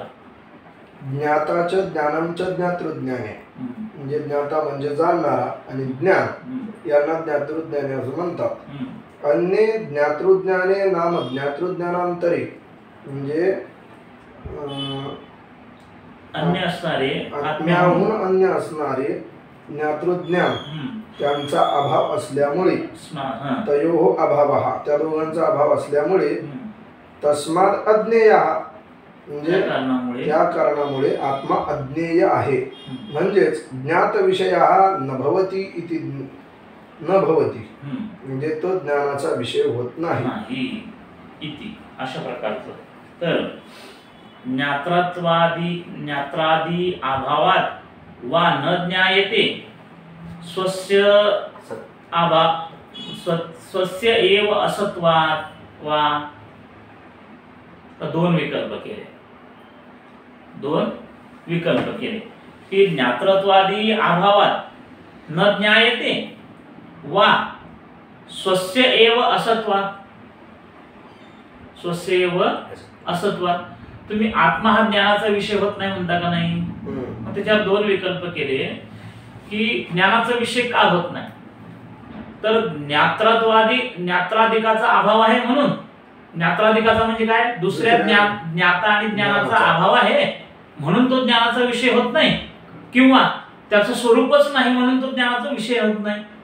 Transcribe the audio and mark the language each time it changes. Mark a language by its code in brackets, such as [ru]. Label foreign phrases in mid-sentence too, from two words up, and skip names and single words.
[mr] ज्ञाताच्या ज्ञानांच्या ज्ञातृज्ञाने म्हणजे ज्ञाता म्हणजे जाणणारा आणि ज्ञान यांना ज्ञातृज्ञाने असं म्हणतात. [sa] अन्य ज्ञातृज्ञाने नाम ज्ञातृज्ञानांतरे [mr] म्हणजे अन्य असणारे, आत्म्याहून अन्य असणारे ज्ञातृज्ञान त्यांचा अभाव असल्यामुळे, [sa] तयोः अभावः [mr] त्या दोघांचा अभाव असल्यामुळे, [sa] तस्मात् अज्ञेय [mr] म्हणजे त्या कारणामुळे आत्मा अज्ञेय आहे. म्हणजेच [sa] ज्ञात विषय न भवती [mr] इति न भवती म्हणजे तो ज्ञानाचा विषय होत नाही इति अशा प्रकारचं. [sa] तर ज्ञात्रादी अभावात वा न ज्ञायते स्वस्य स्वस्य एव असत्वात् वा. [mr] दोन विकल्प केले की [sa] ज्ञातृत्वादी अभावात न ज्ञायते वा स्वस्य एव असत्वात्, स्वस्य एव असत्वात्. [mr] तुम्ही आत्मा हा ज्ञानाचा विषय होत नाही म्हणता का नाही, मग त्याच्यावर दोन विकल्प केले की ज्ञानाचा विषय का होत नाही. तर ज्ञात्राधिकाचा अभाव आहे म्हणून, ज्ञात्राधिकाचा म्हणजे काय, दुसऱ्या ज्ञाता आणि ज्ञानाचा अभाव आहे म्हणून तो ज्ञानाचा विषय होत नाही, किंवा त्याचं स्वरूपच नाही म्हणून तो ज्ञानाचा विषय होत नाही.